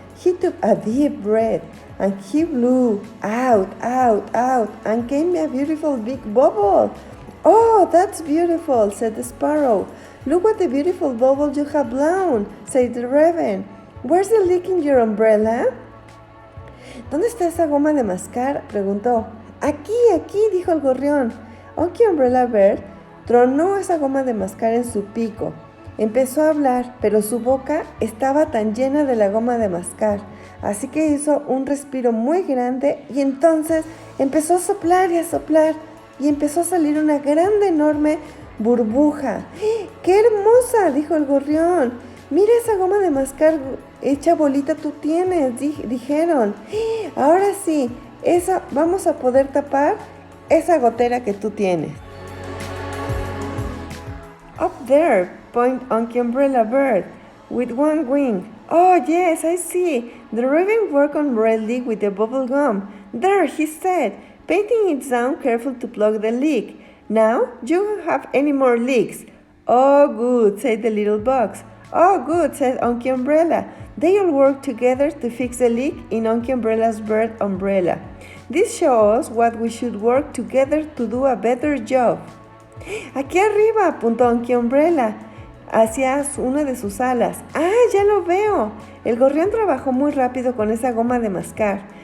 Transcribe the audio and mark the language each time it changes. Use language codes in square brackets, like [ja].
[en] He took a deep breath and he blew out, out, out, and came a beautiful big bubble. "Oh, that's beautiful," said the sparrow. "Look what a beautiful bubble you have blown," said the raven. "Where's the leak in your umbrella?" [es] "¿Dónde está esa goma de mascar?" preguntó. Aquí, dijo el gorrión. Unkie Umbrella Bird tronó esa goma de mascar en su pico. Empezó a hablar, pero su boca estaba tan llena de la goma de mascar. Así que hizo un respiro muy grande y entonces empezó a soplar y a soplar. Y empezó a salir una grande, enorme burbuja. ¡Qué hermosa!, dijo el gorrión. "Mira esa goma de mascar hecha bolita tú tienes", dijeron. "Ahora sí, vamos a poder tapar esa gotera que tú tienes." [en] "Up there," pointed Unkie Umbrella Bird, "with one wing." "Oh, yes, I see. The raven worked on brightly with the bubble gum. There," he said, painting it down careful to plug the leak. "Now, you won't have any more leaks." "Oh, good," said the little bugs. "Oh, good," said Unkie Umbrella. They all worked together to fix the leak in Unkie Umbrella's bird umbrella. This shows us what we should work together to do a better job. [es] "Aquí arriba", apuntó Unkie Umbrella hacia una de sus alas. "Ah, ya lo veo." El gorrión trabajó muy rápido con esa goma de mascar.